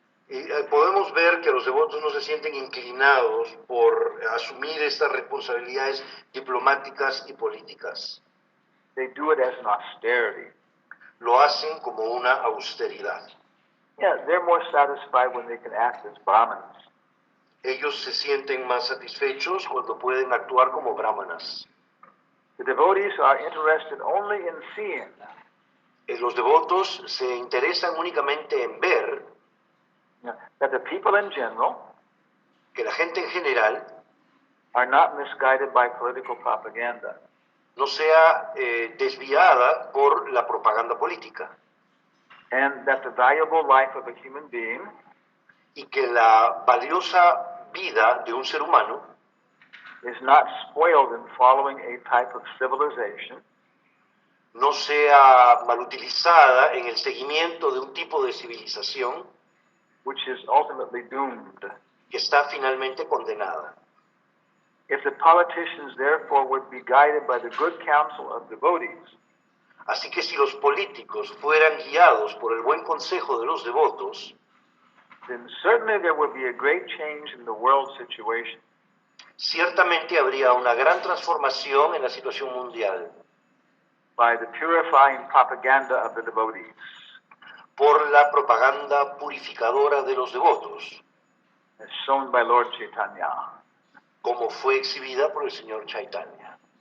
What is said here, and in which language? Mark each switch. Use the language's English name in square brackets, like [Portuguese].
[Spanish] Y podemos ver que los devotos no se sienten inclinados por asumir estas responsabilidades diplomáticas y políticas. [English] They do it as an austerity. [Spanish] Lo hacen como una austeridad. [English] Yeah, they're more satisfied when they can act as brahmanas. [Spanish] Ellos se sienten más satisfechos cuando pueden actuar como brahmanas. [English] The devotees are interested only in seeing [Spanish] Los devotos se interesan únicamente en ver [English] that the people in general [Spanish] que la gente en general [English] are not misguided by political propaganda, [Spanish] no sea desviada por la propaganda política [English] and that the valuable life of a human being [Spanish] y que la valiosa vida de un ser humano [English] is not spoiled in following a type of civilization [Spanish] no sea mal utilizada en el seguimiento de un tipo de civilización [English] which is ultimately doomed. [Spanish] que está finalmente condenada. [English] If the politicians therefore would be guided by the good counsel of devotees, [Spanish] Así que si los políticos fueran guiados por el buen consejo de los devotos, [English] then certainly there would be a great change in the world situation. [Spanish] ciertamente habría una gran transformación en la situación mundial [English] By the purifying propaganda of the devotees. [Spanish] por la propaganda purificadora de los devotos, [English] As shown by Lord Chaitanya. [Spanish] como fue exhibida por el señor Chaitanya.